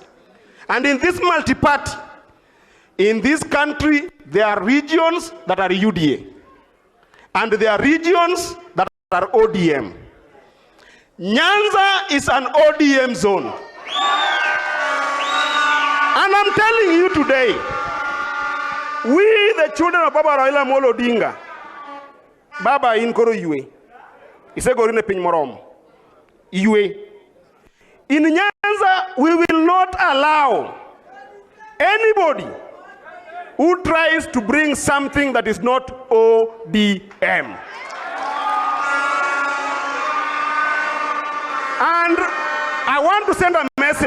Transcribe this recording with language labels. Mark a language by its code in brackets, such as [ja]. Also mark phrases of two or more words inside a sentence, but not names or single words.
[en] And in this multi-party, in this country, there are regions that are UDA. And there are regions that are ODM. Nyanza is an ODM zone. And I'm telling you today, we the children of Baba Raila Amolo Odinga, [luo] Baba in koro yue. Ise gorine piny morom. Yue. [en] In Nyanza, we will not allow anybody who tries to bring something that is not ODM. And I want to send a message.